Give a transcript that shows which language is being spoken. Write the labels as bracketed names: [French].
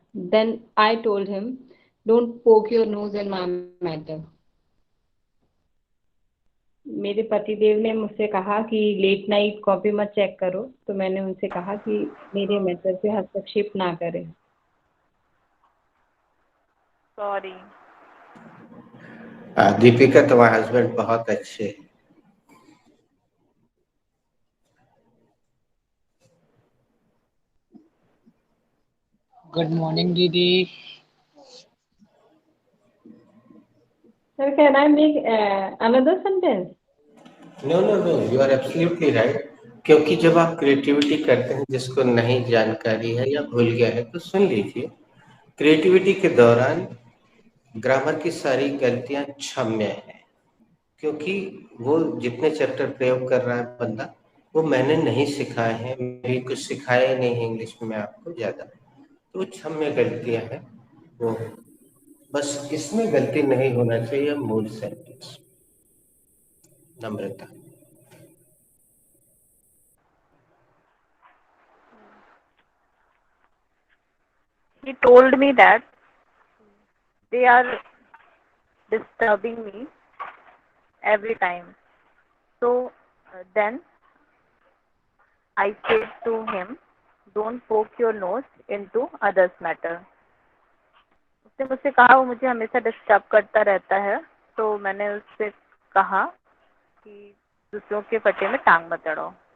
[English] Then I told him, don't poke your nose in my matter. [Hindi] मेरे पतिदेव ने मुझसे कहा कि लेट नाइट कॉपी मत चेक करो, तो मैंने उनसे कहा कि मेरे मैटर पे हस्तक्षेप ना करें। सॉरी। दीपिका तुम्हारे हस्बैंड बहुत अच्छे हैं। [English] Good morning दीदी। Sir, can I make another sentence? No no no, you are absolutely right. [Hindi] क्योंकि जब आप क्रिएटिविटी करते हैं, जिसको नहीं जानकारी है या भूल गया है, तो सुन लीजिए। क्रिएटिविटी के दौरान ग्रामर की सारी गलतियां क्षम्य हैं, क्योंकि वो जितने चैप्टर प्रयोग कर रहा है बंदा, वो मैंने नहीं सिखाए हैं, मेरी कुछ सिखाया ही नहीं है इंग्लिश में आपको ज्यादा, तो वो क्षम्य गलतियां हैं। वो बस इसमें गलती नहीं होना चाहिए मूल sentence. Namrata. [English] He told me that they are disturbing me every time. So then I said to him, don't poke your nose into others' matter. [Hindi] उसने मुझसे कहा वो मुझे हमेशा डिस्टर्ब करता रहता है, तो मैंने उससे कहा कि दूसरों के फटे में टांग मत अड़ाओ।